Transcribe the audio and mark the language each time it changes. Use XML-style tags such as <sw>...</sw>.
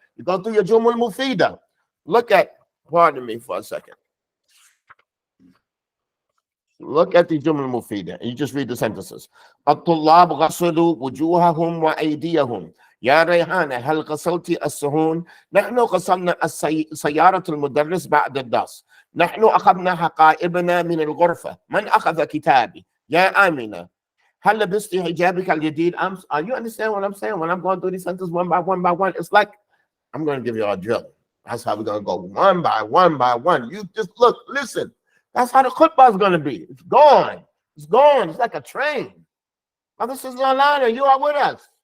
<en>You go through your Jumul Mufida. Pardon me for a second. Look at the Jumul Mufida, and you just read the sentences.</en> <ar>الطلاب غسلوا وجوههم وأيديهم. يا ريحانة هل غسلت الصحون؟ نحن غسلنا سيارة المدرس بعد الدرس. نحن أخذنا حقائبنا من الغرفة. من أخذ كتابي؟ يا آمنة هل لبست حجابك الجديد أمس؟</ar> <en>You understand what I'm saying? When I'm going through these sentences one by one, it's like I'm going to give you a drill. That's how we're going to go one by one. You just look, listen. That's how the khutbah is going to be. It's gone. It's like a train. Brothers and sisters online, you are with us.</en>